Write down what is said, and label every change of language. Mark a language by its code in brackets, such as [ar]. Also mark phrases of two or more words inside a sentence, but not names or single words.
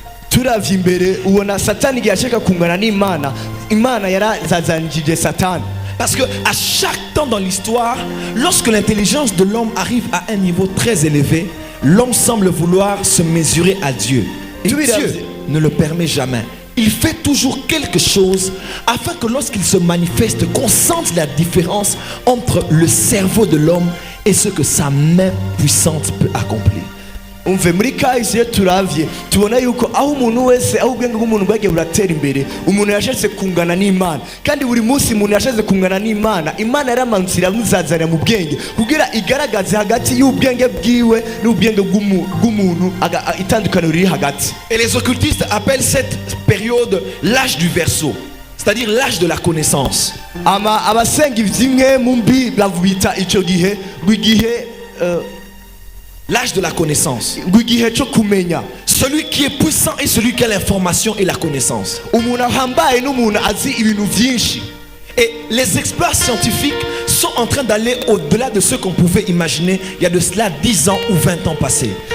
[fr] Parce que à chaque temps dans l'histoire, lorsque l'intelligence de l'homme arrive à un niveau très élevé, l'homme semble vouloir se mesurer à Dieu. Et Dieu ne le permet jamais. Il fait toujours quelque chose afin que lorsqu'il se manifeste, qu'on sente la différence entre le cerveau de l'homme et ce que sa main puissante peut accomplir. [rn] Umve muri kahise iyo turavye tubona yuko aho umuntu wese aho ubwenge bw'umuntu bwagiye buratera imbere, umuntu yashatse kungana n'Imana, kandi buri munsi umuntu yashatse kungana n'Imana, Imana yaramanutse iramuzazana mu bwenge kugira igaragaze hagati y'ubwenge bwiwe n'ubwenge bw'umuntu itandukaniro riri hagati. [fr] Et les occultistes appellent cette période l'âge du verseau, c'est-à-dire l'âge de la connaissance. [rn] Abasenga ivyimwe mu mbi bavubita ico gihe bw'igihe [fr] l'âge de la connaissance. Celui qui est puissant est celui qui a l'information et la connaissance. Et les experts scientifiques sont en train d'aller au-delà de ce qu'on pouvait imaginer il y a de cela 10 ans ou 20 ans passés.